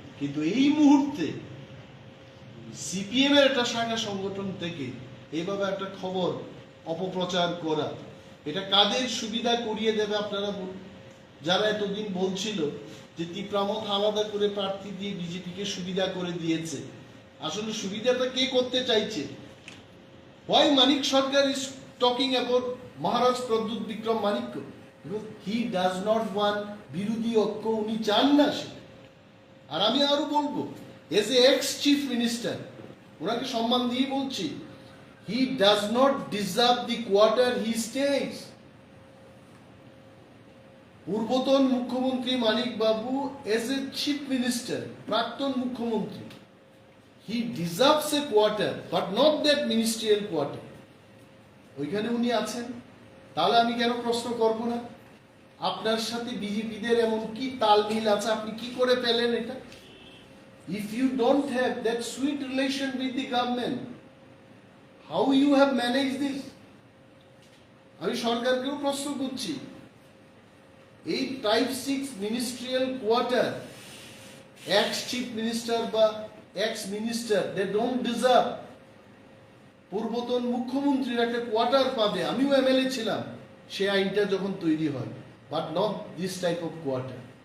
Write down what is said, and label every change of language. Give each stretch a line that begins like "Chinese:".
Bangla: কিন্তু এই মুহূর্তে সিপিএম এর একটা শাখা সংগঠন থেকে এইভাবে একটা খবর অপপ্রচার করা, এটা কাদের সুবিধা করিয়ে দেবে আপনারা বলুন? যারা এতদিন বলছিল যে তিপ্রামথ আলাদা করে প্রার্থী দিয়ে বিজেপিকে সুবিধা করে দিয়েছে, আসলে সুবিধাটা কে করতে চাইছে?
English: Why Manik Sarkar is talking about Maharaj Pradyut Vikram Manikya? Because he does not want
Bangla: বিরোধী ঐক্য, উনি চান না সে। আর আমি আরো বলবো,
English: as a ex chief minister,
Bangla: ওনাকে সম্মান দিয়ে বলছি,
English: he does not deserve the quarter he stays.
Bangla: পূর্বতন মুখ্যমন্ত্রী মানিক বাবু
English: as a chief minister,
Bangla: প্রাক্তন মুখ্যমন্ত্রী,
English: he deserves a quarter but not that ministerial quarter.
Bangla: ওইখানে উনি আছেন, তাহলে আমি কেন প্রশ্ন করব না? আপনার সাথে বিজেপিদের এমন কি তালমিল আছে, আপনি কি করে পেলেন এটা?
English: If you don't have that sweet relation with the government, how you have managed this?
Bangla: আমি সরকারকেও প্রশ্ন করছি, এই type 6 ministerial quarter x chief minister বা x minister,
English: They don't deserve.
Bangla: পূর্বতন মুখ্যমন্ত্রীর একটা কোয়ার্টার পাবে, আমিও এমএলএ ছিলাম সে আইনটা যখন তৈরি হয়,
English: But not this type of quarter.